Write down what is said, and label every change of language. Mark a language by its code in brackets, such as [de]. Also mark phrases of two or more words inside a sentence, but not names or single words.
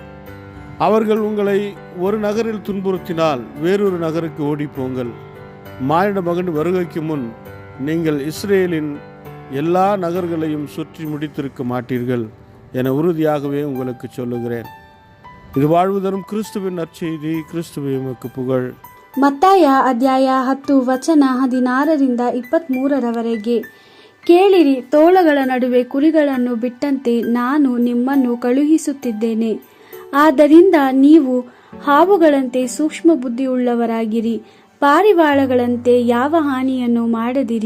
[ta] அவர்கள் உங்களை ஒரு நகரில் துன்புறுத்தினால் வேறொரு நகருக்கு ஓடிப்போங்கள். மானிட மகன் வருகைக்கு முன் நீங்கள் இஸ்ரேலின் எல்லா நகர்களையும் சுற்றி முடித்திருக்க மாட்டீர்கள் என உறுதியாகவே உங்களுக்கு சொல்லுகிறேன். இது வாழ்வு தரும் கிறிஸ்துவின் நற்செய்தி. கிறிஸ்துவே உமக்கு புகழ். [kn] ಮತ್ತಾಯ ಅಧ್ಯಾಯ 10 ವಚನ 16-23 ಕೇಳಿರಿ, ತೋಳಗಳ ನಡುವೆ ಕುರಿಗಳನ್ನು ಬಿಟ್ಟಂತೆ ನಾನು ನಿಮ್ಮನ್ನು ಕಳುಹಿಸುತ್ತಿದ್ದೇನೆ. ಆದ್ದರಿಂದ ನೀವು ಹಾವುಗಳಂತೆ ಸೂಕ್ಷ್ಮ ಬುದ್ಧಿಯುಳ್ಳವರಾಗಿರಿ, ಪಾರಿವಾಳಗಳಂತೆ ಯಾವ ಹಾನಿಯನ್ನು ಮಾಡದಿರಿ.